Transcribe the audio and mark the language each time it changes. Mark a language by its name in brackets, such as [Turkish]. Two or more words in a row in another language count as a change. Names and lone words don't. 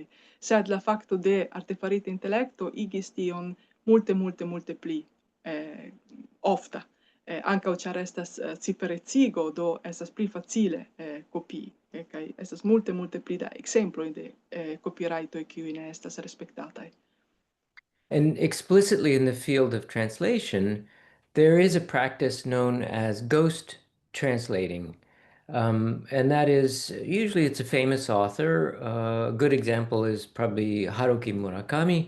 [Esperanto] Sed la fakto de artefarita intelekto igis tion multe pli ofta. Ankaŭ ĉar estas ciferecigo, do estas pli facile kopii. Kaj estas multe pli da ekzemploj de copyrightoj kiuj ne estas respektataj. [English] And explicitly in the field of translation, there is a practice known as ghost translating. And that is, usually it's a famous author. A good example is probably Haruki Murakami.